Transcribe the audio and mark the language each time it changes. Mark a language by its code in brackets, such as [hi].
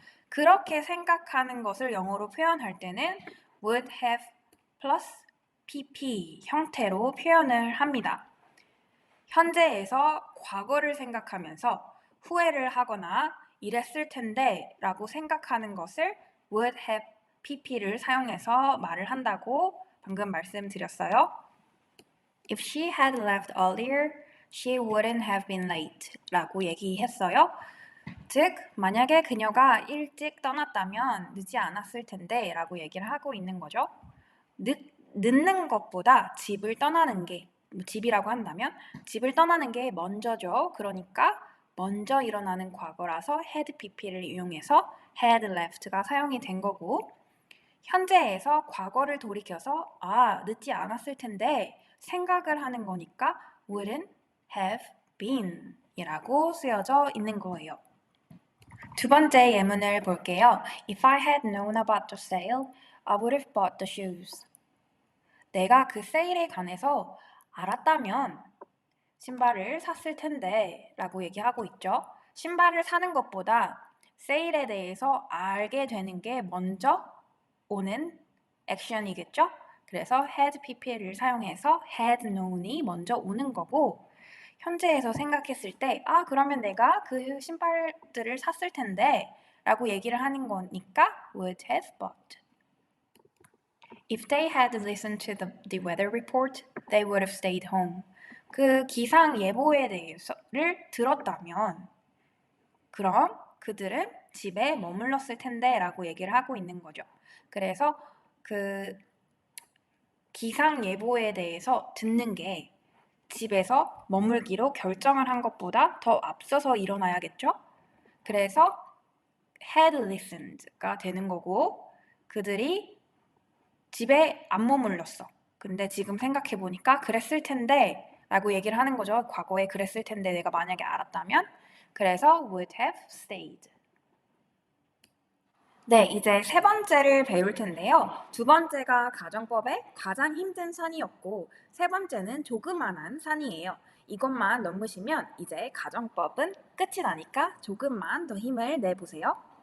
[ko] 그렇게 생각하는 것을 영어로 표현할 때는 [en] would have plus pp [ko] 형태로 표현을 합니다. 현재에서 과거를 생각하면서 후회를 하거나 이랬을 텐데 라고 생각하는 것을 would have pp를 사용해서 말을 한다고 방금 말씀드렸어요. [en] If she had left earlier, she wouldn't have been late [ko] 라고 얘기했어요. 즉, 만약에 그녀가 일찍 떠났다면 늦지 않았을 텐데 라고 얘기를 하고 있는 거죠. 늦는 것보다 집을 떠나는 게, 집이라고 한다면 집을 떠나는 게 먼저죠. 그러니까 먼저 일어나는 과거라서 had pp를 이용해서 had left가 사용이 된 거고, 현재에서 과거를 돌이켜서 늦지 않았을 텐데 생각을 하는 거니까 [en] wouldn't have been [ko] 이라고 쓰여져 있는 거예요. 두 번째 예문을 볼게요. [en] If I had known about the sale, I would have bought the shoes. [ko] 내가 그 세일에 관해서 알았다면 신발을 샀을 텐데 라고 얘기하고 있죠. 신발을 사는 것보다 세일에 대해서 알게 되는 게 먼저 오는 액션이겠죠. 그래서 had pp를 사용해서 had known이 먼저 오는 거고, 현재에서 생각했을 때 그러면 내가 그 신발들을 샀을 텐데 라고 얘기를 하는 거니까 [en] would have bought. If they had listened to the weather report, they would have stayed home. [ko] 그 기상 예보에 대해서를 들었다면 그럼 그들은 집에 머물렀을 텐데 라고 얘기를 하고 있는 거죠. 그래서 그 기상 예보에 대해서 듣는 게 집에서 머물기로 결정을 한 것보다 더 앞서서 일어나야겠죠? 그래서 had listened가 되는 거고, 그들이 집에 안 머물렀어. 근데 지금 생각해보니까 그랬을 텐데 라고 얘기를 하는 거죠. 과거에 그랬을 텐데 내가 만약에 알았다면. 그래서 would have stayed. 네, 이제 세 번째를 배울 텐데요. 두 번째가 가정법의 가장 힘든 산이었고, 세 번째는 조그만한 산이에요. 이것만 넘으시면 이제 가정법은 끝이 나니까 조금만 더 힘을 내보세요.